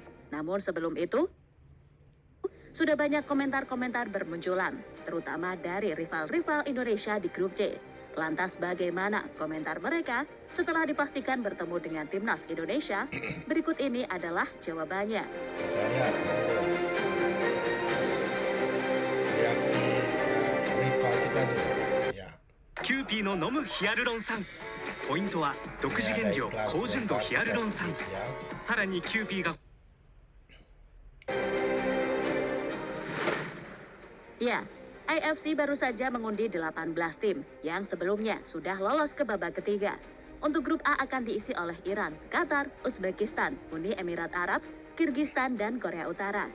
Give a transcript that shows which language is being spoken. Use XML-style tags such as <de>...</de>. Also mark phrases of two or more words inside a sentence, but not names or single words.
<id>Namun sebelum itu, sudah banyak komentar-komentar bermunculan, terutama dari rival-rival Indonesia di grup C. Lantas bagaimana komentar mereka setelah dipastikan bertemu dengan timnas Indonesia? Berikut ini adalah jawabannya. Kita lihat reaksi rival kita dulu ya.</id> <ja>キューピーの飲むヒアルロン酸。ポイントは独自原料高純度ヒアルロン酸。さらにキューピーが</ja> <id>Ya, IFC baru saja mengundi 18 tim yang sebelumnya sudah lolos ke babak ketiga. Untuk grup A akan diisi oleh Iran, Qatar, Uzbekistan, Uni Emirat Arab, Kirgistan, dan Korea Utara.</id>